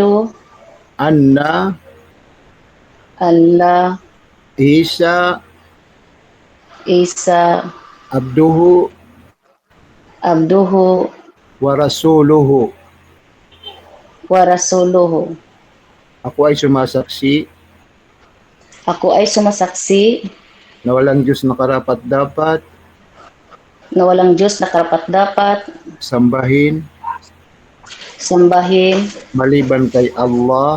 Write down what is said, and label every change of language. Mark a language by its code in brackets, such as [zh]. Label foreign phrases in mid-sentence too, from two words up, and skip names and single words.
[ar] أن أن عيسى عيسى عبده عبده ورسوله. ورسوله. [tl] Ako ay sumasaksi Ako ay sumasaksi na walang Diyos na karapat-dapat na walang Diyos na karapat-dapat sambahin sambahin maliban kay Allah,